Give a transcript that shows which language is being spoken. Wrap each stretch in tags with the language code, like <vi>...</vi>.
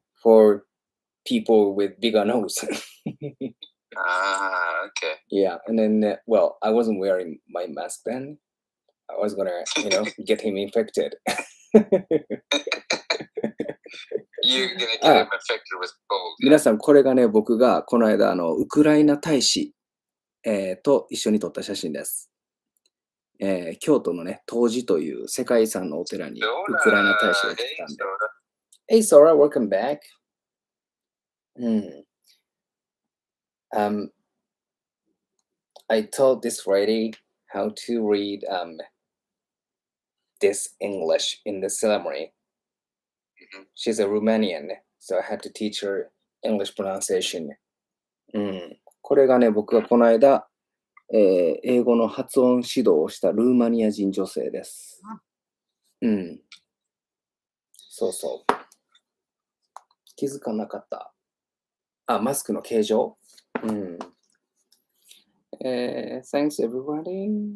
<en>For people with bigger nose. Okay. Yeah, and then, well, I wasn't wearing my mask then. I was gonna, get him infected. You're gonna get him infected with cold.</en> <ja>皆さん、これがね、僕がこの間ウクライナ大使、と一緒に撮った写真です。京都のね、東寺という世界遺産のお寺にウクライナ大使が来てたんで。</ja> <en>Hey, Sora, welcome back. I taught this lady how to read this English in the ceremony. She's a Romanian, so I had to teach her English pronunciation.</en> <ja>これがね、僕がこの間、英語の発音指導をしたルーマニア人女性です。そうそう。気づかなかった。マスクの形状</ja> <en>Thanks everybody.</en>